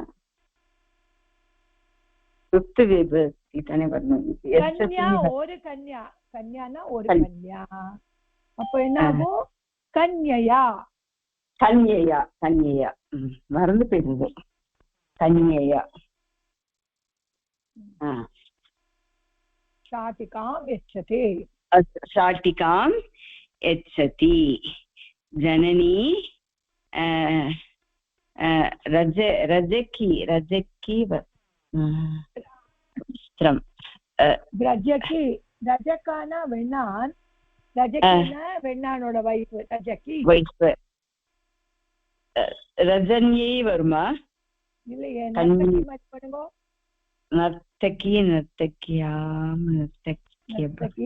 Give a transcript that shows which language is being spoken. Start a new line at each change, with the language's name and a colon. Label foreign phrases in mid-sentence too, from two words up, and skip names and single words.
Tamil: கன்யா ஒரு கன்யா கன்யானா ஒரு கன்யா அப்ப என்ன ஆகும் கன்யயா கன்யயா கன்யயா மறந்து போயிருங்க கன்யயா
Sanskrit: शाटिकां यच्छति शाटिकां यच्छति जननी रजकी वस्त्रं रजकी
Tamil: ரஜக்கானா வெண்ணான் ரஜக்கினா வெண்ணானோட வைஃப் ரஜக்கி ரஜன்யை வருமா இல்லையே நர்த்தகி மாதிரி பண்ணுங்க
Sanskrit: नर्तकी नर्तकीयाम् नर्तकी